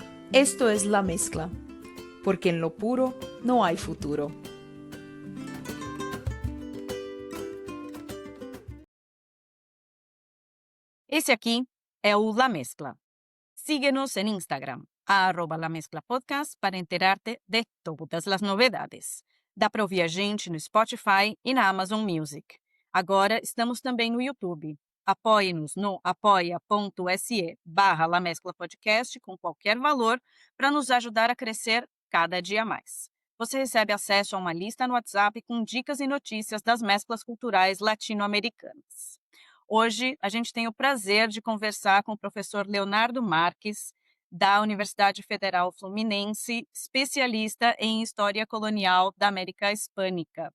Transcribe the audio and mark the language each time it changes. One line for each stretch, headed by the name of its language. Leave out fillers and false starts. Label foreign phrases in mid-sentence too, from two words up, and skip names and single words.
Spanish: Esto es la mezcla, porque en lo puro no hay futuro.
Portuguese: Esse aqui é o La Mezcla.
Spanish: Síguenos en Instagram, @La Mezcla Podcast, para enterarte de todas
Portuguese: as novidades. Dá para ouvir a gente no Spotify e na Amazon Music. Agora estamos também no YouTube. Apoie-nos no apoia.se/La Mezcla Podcast com qualquer valor para nos ajudar a crescer cada dia mais. Você recebe acesso a uma lista no WhatsApp com dicas e notícias das mesclas culturais latino-americanas. Hoje, a gente tem o prazer de conversar com o professor Leonardo Marques, da Universidade Federal Fluminense, especialista em História Colonial da América Hispânica.